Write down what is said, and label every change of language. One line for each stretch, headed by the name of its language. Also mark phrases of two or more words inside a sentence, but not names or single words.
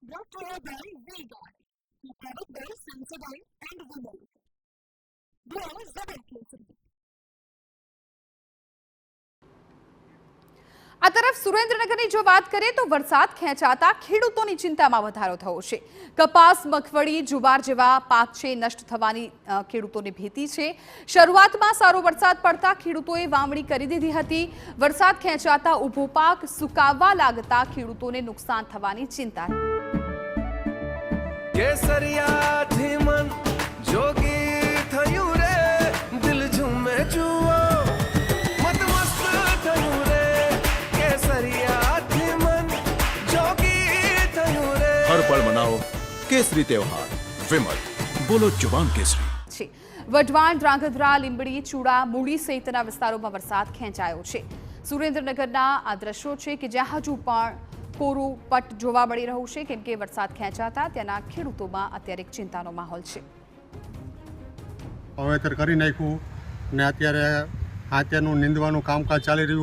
English: brought to you by V-Guard, the product by Sensodyne and Vimal. Blow Zebra.
Gujarati: આ તરફ સુરેન્દ્રનગરની જો વાત કરીએ તો વરસાદ ખેંચાતા ખેડૂતોની ચિંતામાં વધારો થયો છે। કપાસ, મગફળી, જુવાર જેવા પાક છે નષ્ટ થવાની ખેડૂતોને ભીતિ છે। શરૂઆતમાં સારો વરસાદ પડતા ખેડૂતોએ વાવણી કરી દીધી હતી। વરસાદ ખેંચાતા ઊભો પાક સુકાવવા લાગતા ખેડૂતોને નુકસાન થવાની ચિંતા કેસરિયાથી મન જોગી થયું રે, દિલ ઝૂમે જુઓ મત મસ્ત થયું રે, કેસરિયાથી મન જોગી થયું રે।
Hindi: हर पल मनाओ केसरी त्योहार। विमल, बोलो जुबान केसरी।
Gujarati: છે। વઢવાણ, ધ્રાંગધ્રા, લીંબડી, ચૂડા, મૂળી સહિતના વિસ્તારોમાં વરસાદ ખેંચાયો છે। સુરેન્દ્રનગરના આ દ્રશ્યો છે કે જ્યાં હજુ પણ કોરું પટ જોવા મળી રહ્યું છે, કેમ કે વરસાદ ખેંચાતા ત્યાંના ખેડૂતોમાં અત્યારે એક ચિંતાનો માહોલ છે। વાવેતર કરી નાખ્યું ને અત્યારે હાથેનું નીંદવાનું કામકાજ ચાલી રહ્યું।